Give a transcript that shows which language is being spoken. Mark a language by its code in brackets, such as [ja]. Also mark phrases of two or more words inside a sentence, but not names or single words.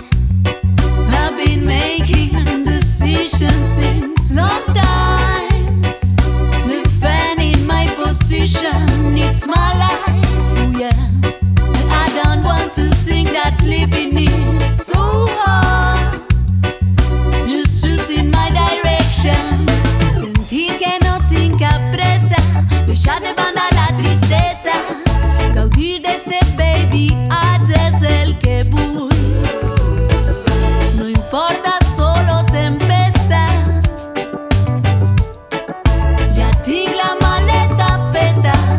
[en] I've been making decisions since long time. Defending my position, it's my life, oh yeah. I don't want to think that living is so hard. Just choosing my direction. [ca] Sentir que no tinc cap pressa, deixar de banda la tristesa, gaudir de ser baby, és el que vull. No importa solo tempesta, ja tinc la maleta feta.